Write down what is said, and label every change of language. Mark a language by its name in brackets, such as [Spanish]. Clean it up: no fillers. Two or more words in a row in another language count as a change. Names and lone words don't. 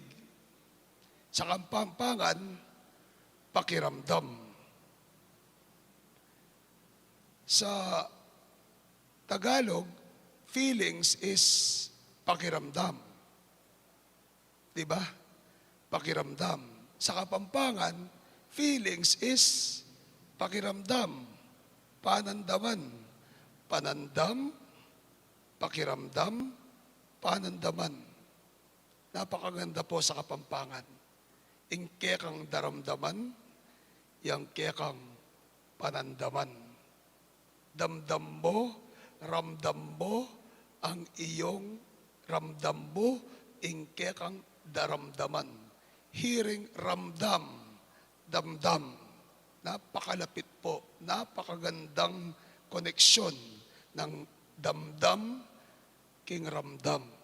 [Filipino] Sa Kapampangan, pakiramdam. Sa Tagalog, [English] feelings is [Filipino] pakiramdam. Diba? Pakiramdam. Sa Kapampangan, [English] feelings is pakiramdam. [Pampanga] Panandaman. Panandam, pakiramdam, panandaman. [Filipino] Napakaganda po sa Kapampangan. [Pampanga] Ingkekang daramdaman, yang kekang panandaman. [Filipino] Damdam mo, ramdam mo, ang iyong ramdam mo, [Pampanga] ingkekang daramdaman. [Filipino] Hearing, ramdam, damdam. Napakalapit po, napakagandang koneksyon ng damdam pakikiramdam.